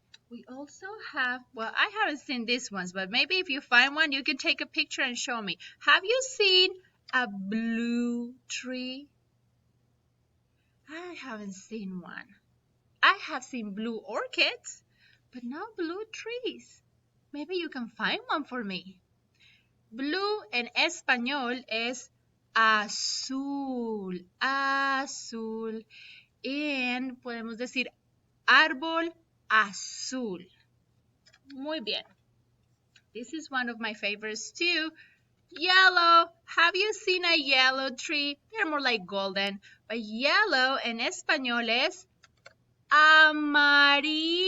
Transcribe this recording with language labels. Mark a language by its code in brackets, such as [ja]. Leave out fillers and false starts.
[en] We also have, well, I haven't seen these ones, but maybe if you find one, you can take a picture and show me. Have you seen a blue tree? I haven't seen one. I have seen blue orchids, but not blue trees. Maybe you can find one for me. [es] Blue en español es azul, azul. Y podemos decir árbol azul. Muy bien. [en] This is one of my favorites too. Yellow. Have you seen a yellow tree? They're more like golden. But yellow [es] en español es amarillo.